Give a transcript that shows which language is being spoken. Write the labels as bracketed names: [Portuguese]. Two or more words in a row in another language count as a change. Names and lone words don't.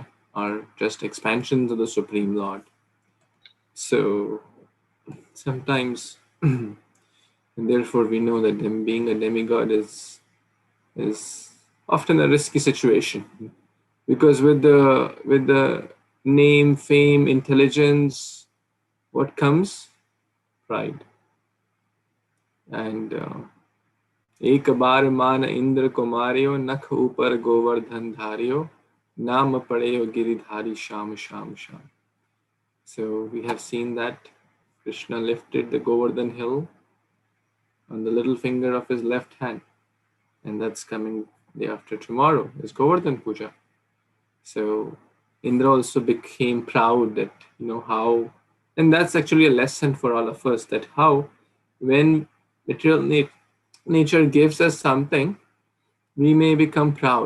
[English] are just expansions of the Supreme Lord. So sometimes, and therefore we know that being a demigod is often a risky situation, because with the name, fame, intelligence, what comes? Pride. [Hindi] And एक बार मान इंद्र कुमारियो नख ऊपर गोवर्धन धारियो नाम पड़ेयो गिरिधारी श्याम श्याम श्याम. [English] So we have seen that Krishna lifted the Govardhan hill on the little finger of his left hand, and that's coming day after tomorrow is Govardhan Puja. So Indra also became proud that how, and that's actually a lesson for all of us, that how when material nature gives us something, we may become proud.